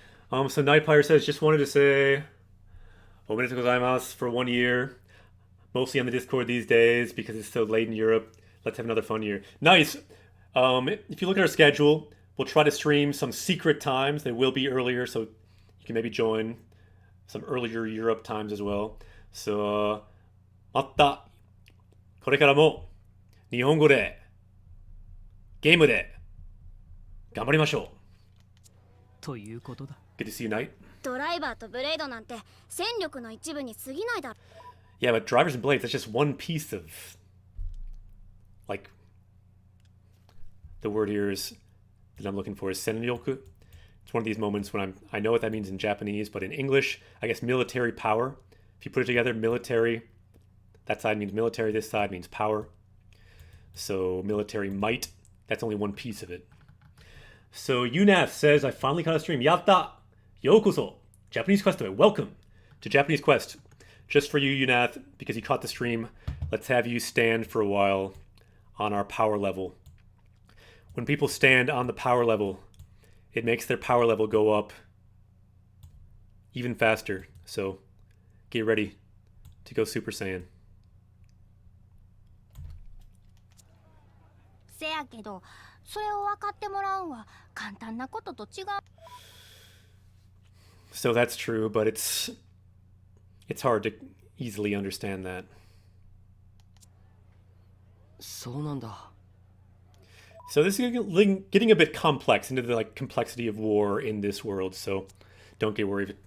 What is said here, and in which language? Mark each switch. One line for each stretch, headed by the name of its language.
English: So Nightfire says, just wanted to say,
Japanese: omedetou gozaimasu
English: for 1 year. Mostly on the Discord these days because it's so late in Europe. Let's have another fun year. Nice. If you look at our schedule, we'll try to stream some secret times. They will be earlier, so you can maybe join some earlier Europe times as well.
Japanese: So, またこれからも日本語でゲームで頑張りましょう。ということだ。
English: Good to see you, Knight.
Japanese: ドライバーとブレードなんて戦力の一部に過ぎないだろ。
English: Yeah, but drivers and blades, that's just one piece of, like, the word here is, that I'm looking for is senryoku. It's one of these moments when I know what that means in Japanese, but in English, I guess military power. If you put it together, military, that side means military, this side means power. So military might, that's only one piece of it. So Yunath says, I finally caught a stream.
Japanese: Yatta! Yokoso!
English: Japanese Quest away. Welcome to Japanese Quest. Just for you, Yunath, because you caught the stream, let's have you stand for a while on our power level. When people stand on the power level, it makes their power level go up even faster. So get ready to go Super Saiyan.
Japanese: せやけど、それを分かってもらうんは簡単なことと違う。
English: So that's true, but it's hard to easily understand that.
Japanese: そうなんだ。
English: So this is getting a bit complex into the like complexity of war in this world. So don't get worried if it